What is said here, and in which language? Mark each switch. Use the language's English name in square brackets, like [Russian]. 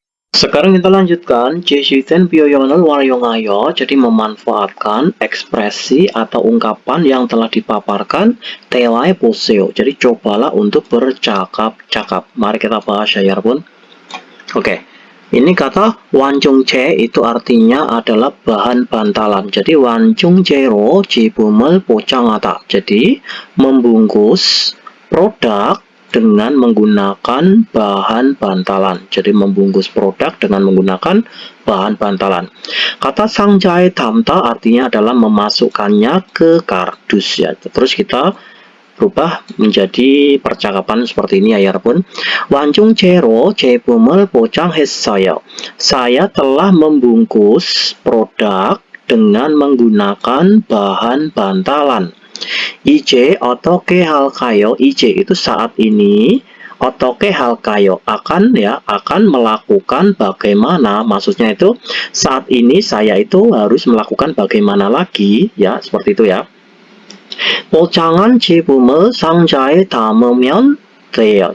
[Indonesian] Sekarang kita lanjutkan [Korean] 제시된 표현을 활용하여 [Indonesian] jadi memanfaatkan ekspresi atau ungkapan yang telah dipaparkan [Korean] 대화해 보세요. [Indonesian] Jadi cobalah untuk bercakap-cakap. Mari kita bahas ya [Korean] 여러분. [Indonesian] Oke. Ini kata 완충제 itu artinya adalah bahan bantalan. [Korean] Jadi 완충제로 제품을 포장하다. [Indonesian] Jadi membungkus produk dengan menggunakan bahan bantalan. Jadi membungkus produk dengan menggunakan bahan bantalan. Kata [Korean] 상자에 담다 [Indonesian] artinya adalah memasukkannya ke kardus ya. Terus kita berubah menjadi percakapan seperti ini ya [Korean] 여러분. 완충제로 제품을 포장했어요. [Indonesian] Saya telah membungkus produk dengan menggunakan bahan bantalan. [Korean] 이제 어떻게 할까요? 이제 [Indonesian] itu saat ini, [Korean] 어떻게 할까요? [Indonesian] akan melakukan bagaimana. Maksudnya itu saat ini saya itu harus melakukan bagaimana lagi ya, seperti itu ya. [Korean] 포장한 제품을 상자에 담으면 돼요.